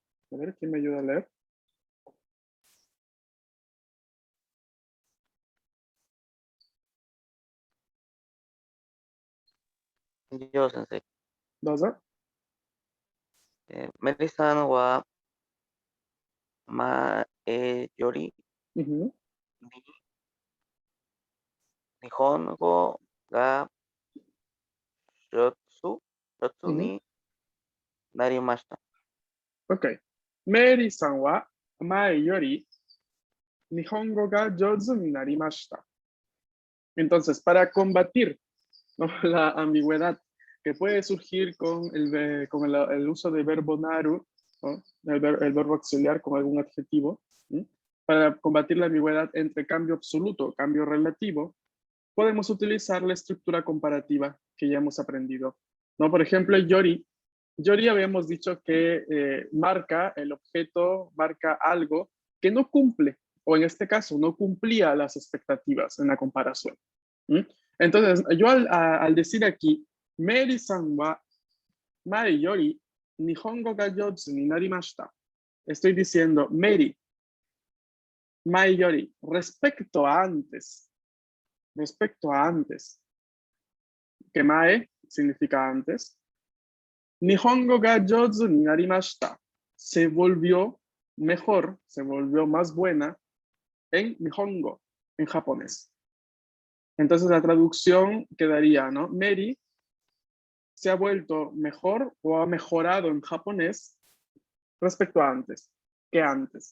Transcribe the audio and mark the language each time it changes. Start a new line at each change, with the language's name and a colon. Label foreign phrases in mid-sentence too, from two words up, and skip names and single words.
Spanish: A ver, ¿quién me ayuda a leer? Yo, sensei.
Japanese: どうぞ。メリさんは前よりうん日本語が上手うん。になりました。 OK。メリーさんは前より日本語が上手になりました。
Spanish: Entonces, para combatir, ¿no? la ambigüedad que puede surgir con el uso del verbo naru, ¿no? El verbo auxiliar con algún adjetivo, ¿sí? Para combatir la ambigüedad entre cambio absoluto, cambio relativo, podemos utilizar la estructura comparativa que ya hemos aprendido, ¿no? Por ejemplo, Yori. Yori habíamos dicho que marca el objeto, marca algo que no cumple, o en este caso, no cumplía las expectativas en la comparación. ¿Mm? Entonces, yo al decir aquí,
Japanese: メリさんは前より日本語がよつになりました,
Spanish: estoy diciendo, Meri,
Japanese: 前より,
Spanish: respecto a antes, que mae significa antes,
Japanese: 日本語が上手になりました.
Spanish: Se volvió mejor, se volvió más buena en Nihongo, en japonés. Entonces la traducción quedaría, ¿no? Meri se ha vuelto mejor o ha mejorado en japonés respecto a antes, que antes.